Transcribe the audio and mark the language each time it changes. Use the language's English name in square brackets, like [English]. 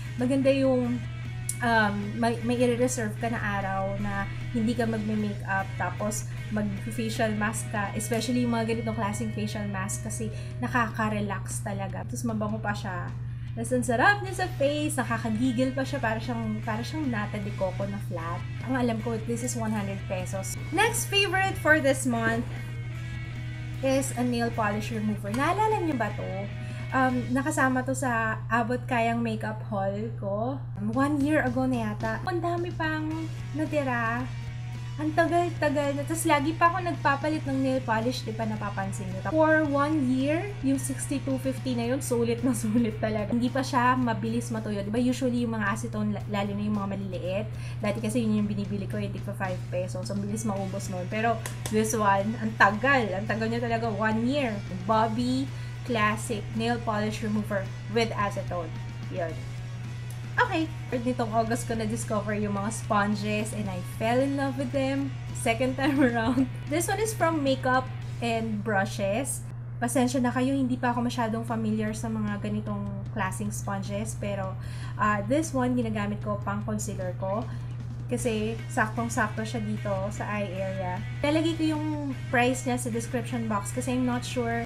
[Filipino] Maganda yung may i-reserve ka na araw na hindi ka magme-makeup tapos mag-facial mask ka, especially yung mga ganitong klaseng facial mask kasi nakaka-relax talaga. Tapos mabango pa siya. Tapos ang sarap niya sa face, nakakagigil pa siya, para siyang nata de coco na flat. Ang alam ko, [English] this is 100 pesos. Next favorite for this month is a nail polish remover. [Filipino] Naalala niyo ba to? Nakasama to sa Abot Kayang makeup haul ko. 1 year ago na yata. Ang dami pang natira. Ang tagal-tagal na. Tapos lagi pa ako nagpapalit ng nail polish, di pa napapansin nyo. For 1 year, yung 6250 na yun, sulit na sulit talaga. Hindi pa siya mabilis matuyo. Diba usually yung mga acetone, lalo na yung mga maliliit. Dati kasi yun yung binibili ko, itik pa 5 pesos. So, bilis maubos nun. Pero [English] this one, [Filipino] ang tagal. Ang tagal niya talaga, 1 year. [English] Bobby Classic Nail Polish Remover with acetone. Yun. Okay. [Filipino] Nitong August ko na-discover yung mga sponges [English] and I fell in love with them. Second time around. This one is from Makeup and Brushes. [Filipino] Pasensya na kayo, hindi pa ako masyadong familiar sa mga ganitong klaseng sponges. Pero [English] this one, [Filipino] ginagamit ko pang concealer ko. Kasi saktong-sakto siya dito sa eye area. Lalagay ko yung price niya sa description box kasi [English] I'm not sure.